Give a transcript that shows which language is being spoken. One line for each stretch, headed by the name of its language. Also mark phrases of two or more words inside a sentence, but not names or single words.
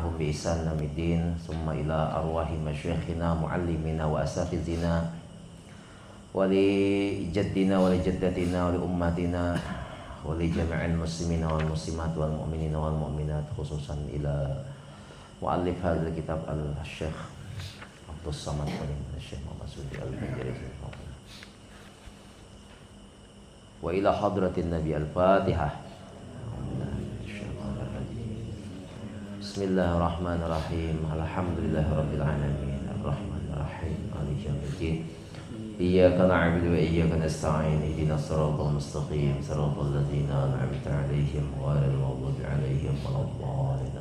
Arabic: تبعهم بإحسان إلى يوم ثم إلى أرواح مشايخنا ومعلمينا وأساتذتنا ولأجدادنا ولجداتنا ولأمتنا ولجميع المسلمين والمسلمات والمؤمنين والمؤمنات خصوصا إلى مؤلف هذا الكتاب الشيخ عبد الصمد الشيخ محمد سودي الفجري وإلى حضرة النبي الفاتحة. Bismillahirrahmanirrahim. الحمد لله رب العالمين. الرحمن الرحيم. مالك يوم الدين. إياك نعبد وإياك نستعين. اهدنا الصراط المستقيم. صراط الذين أنعمت عليهم غير المغضوب عليهم ولا الضالين.